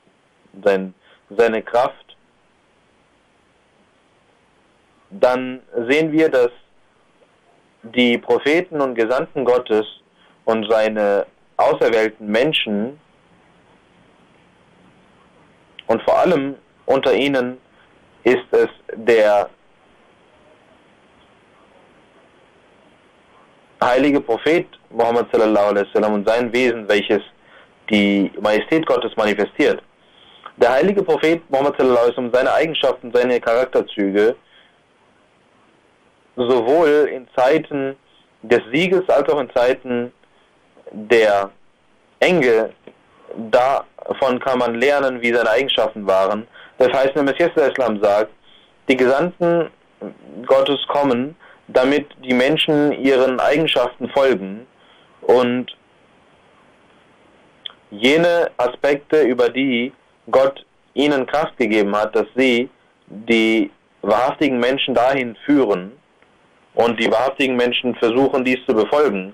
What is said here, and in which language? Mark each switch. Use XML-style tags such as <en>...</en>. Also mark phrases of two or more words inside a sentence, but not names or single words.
<de>Kraft, dann sehen wir, dass die Propheten und Gesandten Gottes und seine auserwählten Menschen und vor allem unter ihnen ist es der heilige Prophet Muhammad</de> <ar>صلى الله عليه وسلم</ar> <de>und sein Wesen, welches die Majestät Gottes manifestiert. Der heilige Prophet Muhammad</de> <ar>صلى الله عليه وسلم,</ar> <de>seine Eigenschaften, seine Charakterzüge, sowohl in Zeiten des Sieges als auch in Zeiten der Enge, davon kann man lernen, wie seine Eigenschaften waren. Das heißt, der Messias Islam sagt, die Gesandten Gottes kommen, damit die Menschen ihren Eigenschaften folgen und jene Aspekte, über die Gott ihnen Kraft gegeben hat, dass sie die wahrhaftigen Menschen dahin führen und die wahrhaftigen Menschen versuchen, dies zu befolgen.</de>